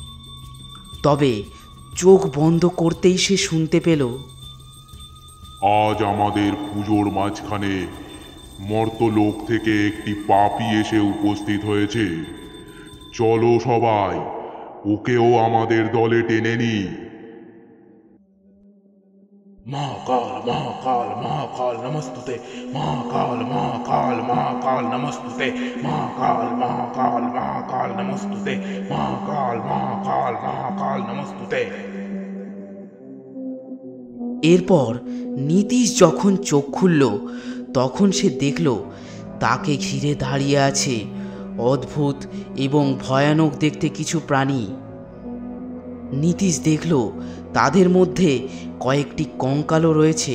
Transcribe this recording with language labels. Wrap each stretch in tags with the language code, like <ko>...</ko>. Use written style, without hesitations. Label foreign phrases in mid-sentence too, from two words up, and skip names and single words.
<bn>তবে চোখ বন্ধ করতেই সে শুনতে পেল, আজ আমাদের পুজোর মাঝখানে মর্তলোক থেকে একটি পাপী এসে উপস্থিত হয়েছে। চলো সবাই ওকেও আমাদের দলে টেনে নি।</bn> <sa>महाकाल महाकाल महाकाल नमस्तुते, महाकाल महाकाल महाकाल नमस्तुते, महाकाल महाकाल महाकाल नमस्तुते, महाकाल महाकाल महाकाल नमस्तुते।</sa> <bn>এরপর নীতিশ যখন চোখ খুলল তখন সে দেখল তাকে ঘিরে দাঁড়িয়ে আছে অদ্ভুত এবং ভয়ানক দেখতে কিছু প্রাণী। নীতিশ দেখল তাদের মধ্যে কয়েকটি কঙ্কালও রয়েছে।</bn>